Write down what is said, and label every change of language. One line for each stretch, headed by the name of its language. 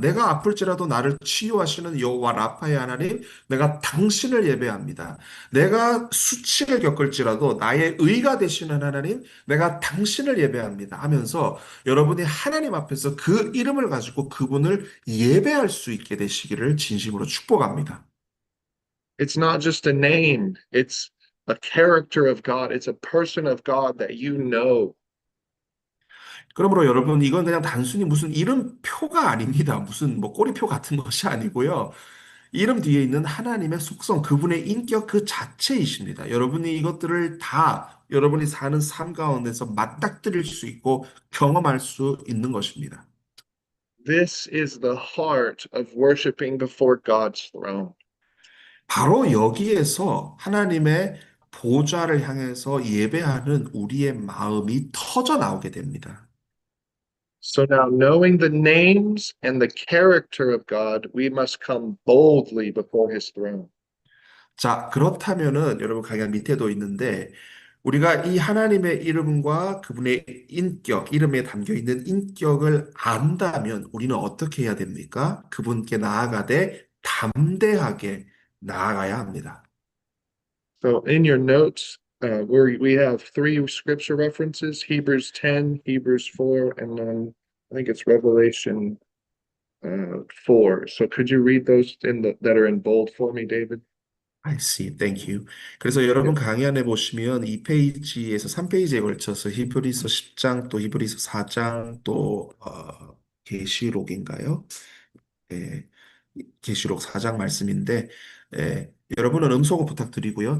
Korean: 내가 아플지라도 나를 치유하시는 여호와 라파의 하나님, 내가 당신을 예배합니다. 내가 수치를 겪을지라도 나의 의가 되시는 하나님, 내가 당신을 예배합니다 하면서 여러분이 하나님 앞에서 그 이름을 가지고 그분을 예배할 수 있게 되시기를 진심으로 축복합니다.
English: It's not just a name, it's a character of God, it's a person of God that you know.
Korean: 그러므로 여러분, 이건 그냥 단순히 무슨 이름표가 아닙니다. 무슨 뭐 꼬리표 같은 것이 아니고요. 이름 뒤에 있는 하나님의 속성, 그분의 인격 그 자체이십니다. 여러분이 이것들을 다 여러분이 사는 삶 가운데서 맞닥뜨릴 수 있고 경험할 수 있는 것입니다.
English: This is the heart of worshiping before God's throne.
Korean: 바로 여기에서 하나님의 보좌를 향해서 예배하는 우리의 마음이 터져 나오게 됩니다.
English: So now, knowing the names and the character of God, we must come boldly before his throne.
Korean: 자, 그렇다면은 여러분 강연 밑에도 있는데 우리가 이 하나님의 이름과 그분의 인격, 이름에 담겨 있는 인격을 안다면 우리는 어떻게 해야 됩니까? 그분께 나아가되 담대하게 나아가야 합니다.
English: So in your notes, we have three scripture references, Hebrews 10, Hebrews 4, and then I think it's Revelation 4. So could you read those that are in bold for me, David? I see. Thank you.
Korean: 그래서 여러분 강의안에 보시면 2페이지에서 3페이지에 걸쳐서 히브리서 10장 또 히브리서 4장 또 계시록인가요? 예, 계시록 4장 말씀인데 여러분은 음소거 부탁드리고요.